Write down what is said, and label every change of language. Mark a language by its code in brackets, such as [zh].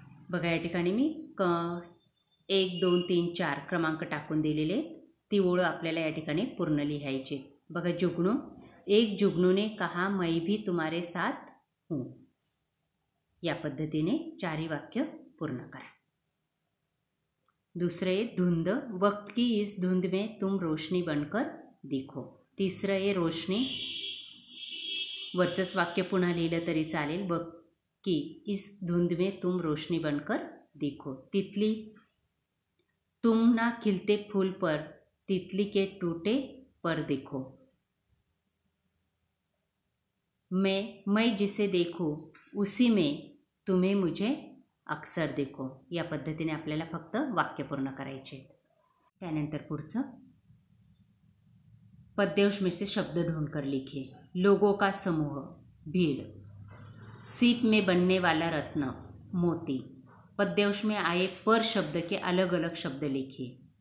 [mr] बघा या ठिकाणी मी 1, 2, 3, 4 क्रमांक टाकून दिलेले आहेत. ती ओळ आपल्याला या ठिकाणी पूर्ण लिहायची. बघा [hi] जुगनू, एक जुगनू ने कहा मैं भी तुम्हारे साथ हूँ. [mr] या पद्धतीने 4ही वाक्य पूर्ण करा. [hi] दूसरे, धुंध, वक्त की इस धुंध में तुम रोशनी बनकर दिखो. [mr] तिसरं आहे रोशनी, वरचंच वाक्य पुन्हा लिहिलं तरी चालेल. [hi] वक्त की इस धुंध में तुम रोशनी बनकर दिखो. तितली, तुम ना खिलते फूल पर तितली के टूटे पर देखो. मैं जिसे देखूं उसी में तुम्हें मुझे अक्सर देखो. [mr] या पद्धतीने आपल्याला फक्त वाक्य पूर्ण करायचे. त्यानंतर पुढचं, [hi] पद्यांश में से शब्द ढूंढकर लिखिए. लोगों का समूह, भीड़. सीप में बनने वाला रत्न, मोती. पद्यांश में आए पर शब्द के अलग अलग शब्द लिखिए.